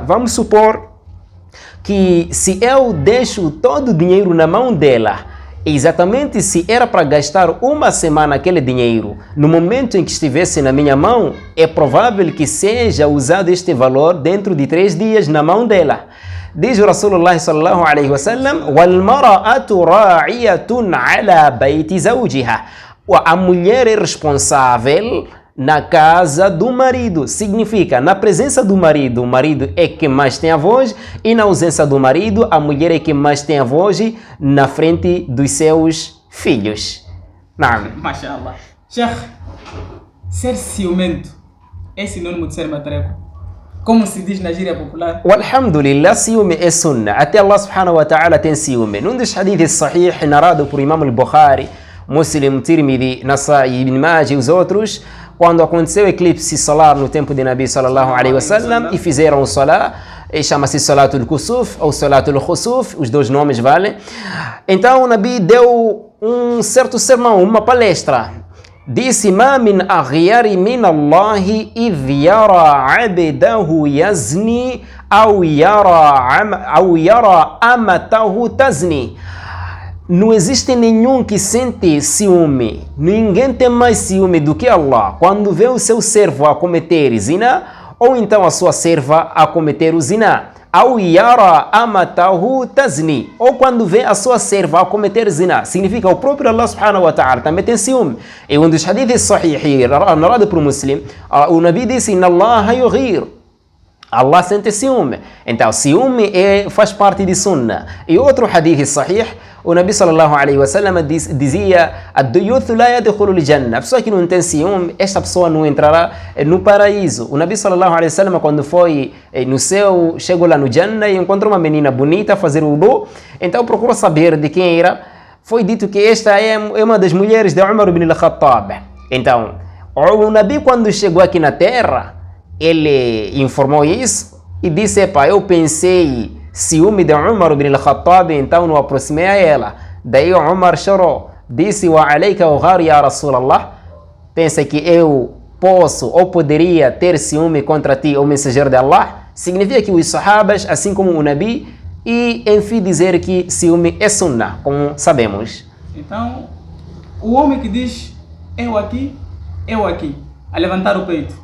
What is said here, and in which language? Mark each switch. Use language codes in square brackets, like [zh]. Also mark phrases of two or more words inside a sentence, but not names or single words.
[pt] Vamos supor que se eu deixo todo o dinheiro na mão dela, exatamente se era para gastar uma semana aquele dinheiro, no momento em que estivesse na minha mão, é provável que seja usado este valor dentro de 3 dias na mão dela. Diz o [ar] رسول الله صلى الله عليه وسلم: "والمرأة راعية على بيت زوجها." [pt] A mulher é responsável na casa do marido. Significa, na presença do marido, o marido é quem mais tem a voz, e na ausência do marido, a mulher é quem mais tem a voz na frente dos seus filhos. Naam. Mashallah. Sheikh, ser ciumento é sinônimo de ser matreco? Como se diz na gíria popular? Alhamdulillah, ciúme é sunna. Até Allah [ar] سبحانه وتعالى [pt] tem ciúme. Num dos hadiths sahih narrado por Imam al-Bukhari, Muslim, Tirmidhi, Nasa'i, Ibn Majah e os outros, quando aconteceu o eclipse solar no tempo de [ar] النبي صلى الله عليه وسلم [pt] e fizeram o salat, chama-se [ar] صلاة الكسوف [pt] ou [ar] صلاة الخسوف, [pt] os dois nomes valem. Então o Nabi deu um certo sermão, uma palestra. Disse: [ar] "ما من أغير من الله إذ يرى عبده يزني أو يرى أمته تزني." [pt] Não existe nenhum que sente ciúme. Ninguém tem mais ciúme do que Allah quando vê o seu servo a cometer zina ou então a sua serva a cometer o zina. [ar] أو يرى أمته تزني, [pt] ou quando vê a sua serva a cometer zina. Significa, o próprio Allah [ar] سبحانه وتعالى [pt] também tem ciúme. E um dos hadiths sahih narrado por Muslim, o Nabi disse: [ar] "إن الله يغار." [pt] Allah sente ciúme. Então, ciúme faz parte de sunnah. E outro hadith sahih, o Nabi [ar] صلى الله عليه وسلم dizia: "الديوث لا يدخل الجنة." [pt] A pessoa que não tem ciúme, esta pessoa não entrará no paraíso. [ar] O النبي صلى الله عليه وسلم, [pt] quando foi no céu, chegou lá no Jannah e encontrou uma menina bonita a fazer wudu. Então procurou saber de quem era. Foi dito que esta é uma das mulheres de Umar ibn al-Khattab. Então, o Nabi, quando chegou aqui na terra, ele informou isso e disse: "Epa, eu pensei ciúme de Umar ibn al-Khattab, então não aproximei a ela." Daí Umar chorou, disse: [ar] "وعليك أغار يا رسول الله." [pt] Pensa que eu posso ou poderia ter ciúme contra ti, o mensageiro de Allah? Significa que os sahabas, assim como o Nabi, e enfim dizer que ciúme é sunnah, como sabemos. Então, o homem que diz eu aqui, a levantar o peito.